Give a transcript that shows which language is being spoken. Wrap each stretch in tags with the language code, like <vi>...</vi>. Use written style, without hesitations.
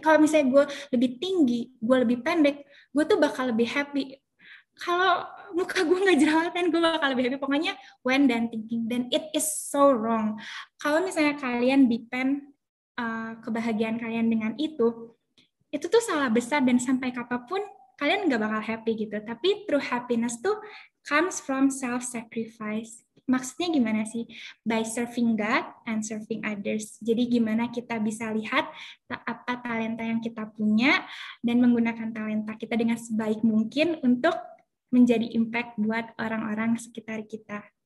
<id>Kalau misalnya gue lebih tinggi, gue lebih pendek, gue tuh bakal lebih happy. Kalau muka gue nggak jerawatan, gue bakal lebih happy. Pokoknya</id> <en>when then thinking.</en> <id>Dan</id> <en>it is so wrong.</en> <id>Kalau misalnya kalian depend kebahagiaan kalian dengan itu tuh salah besar, dan sampai kapanpun kalian nggak bakal happy gitu. Tapi</id> <en>true happiness tuh comes from self-sacrifice.</en> <id>Maksudnya gimana sih?</id> <en>By serving God and serving others.</en> <id>Jadi gimana kita bisa lihat apa talenta yang kita punya dan menggunakan talenta kita dengan sebaik mungkin untuk menjadi impact buat orang-orang sekitar kita.</id>